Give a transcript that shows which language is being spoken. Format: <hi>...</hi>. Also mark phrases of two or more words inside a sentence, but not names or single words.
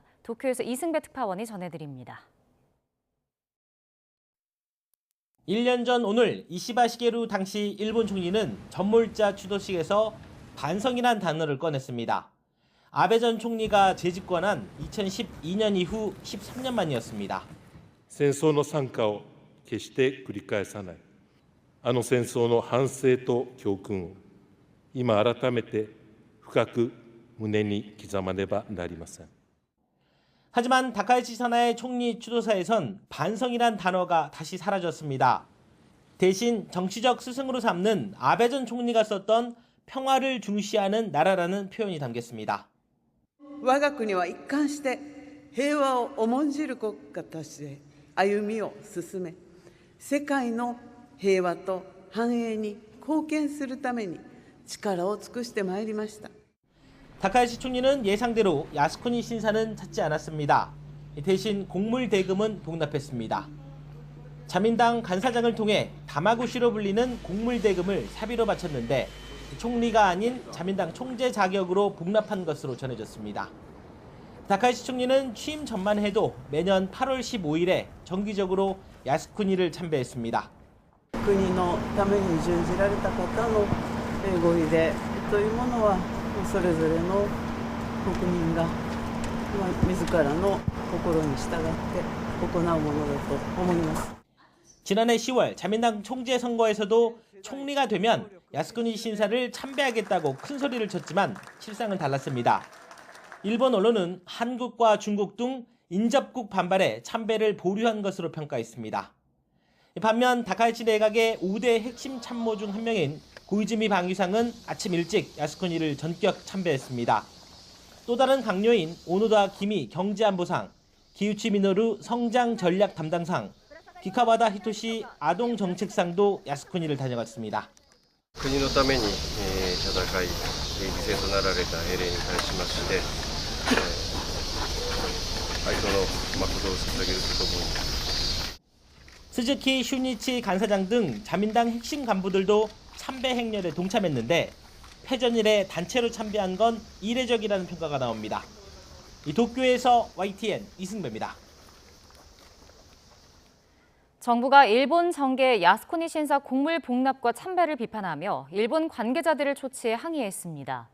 <ko>도쿄에서 이승배 특파원이 전해드립니다. 1년 전 오늘 이시바 시게루 당시 일본 총리는 전몰자 추도식에서 반성이란 단어를 꺼냈습니다. 아베 전 총리가 재집권한 2012년 이후 13년 만이었습니다.</ko> <ja>戦争の惨禍を決して繰り返さない。あの戦争の反省と教訓を今改めて深く胸に刻まねばなりません。</ja> <ko>하지만 다카이치 사나이 총리 추도사에선 반성이란 단어가 다시 사라졌습니다. 대신 정치적 스승으로 삼는 아베 전 총리가 썼던 평화를 중시하는 나라라는 표현이 담겼습니다.</ko> <ja>我が国は一貫して平和を重んじる国家として歩みを進め、世界の平和と繁栄に貢献するために力を尽くしてまいりました。</ja> <ko>다카이치 총리는 예상대로 야스쿠니 신사는 찾지 않았습니다. 대신 공물 대금은 복납했습니다. 자민당 간사장을 통해 다마구시로 불리는 공물 대금을 사비로 바쳤는데 총리가 아닌 자민당 총재 자격으로 복납한 것으로 전해졌습니다. 다카이치 총리는 취임 전만 해도 매년 8월 15일에 정기적으로 야스쿠니를 참배했습니다.</ko> <ja>国のために従事られた方のご遺礼というものはそれぞれの国民が自らの心に従って行うものだと思います。</ja> <ko>지난해 10월 자민당 총재 선거에서도 총리가 되면 야스쿠니 신사를 참배하겠다고 큰 소리를 쳤지만 실상은 달랐습니다. 일본 언론은 한국과 중국 등 인접국 반발에 참배를 보류한 것으로 평가했습니다. 반면 다카이치 내각의 5대 핵심 참모 중 한 명인 고이즈미 방위상은 아침 일찍 야스쿠니를 전격 참배했습니다. 또 다른 강요인 오노다 기미 경제안보상, 기우치 미노루 성장 전략 담당상, 기카와다 히토시 아동 정책상도 야스쿠니를 다녀갔습니다.</ko> <ja>国のために戦い、犠牲となられた英霊に対しまして、哀悼の誠を捧げるとともに</ja> <ko>스즈키 슈니치 간사장 등 자민당 핵심 간부들도 참배 행렬에 동참했는데 패전일에 단체로 참배한 건 이례적이라는 평가가 나옵니다. 이 도쿄에서 YTN 이승배입니다. 정부가 일본 정계의 야스쿠니 신사 공물 복납과 참배를 비판하며 일본 관계자들을 초치해 항의했습니다.</ko>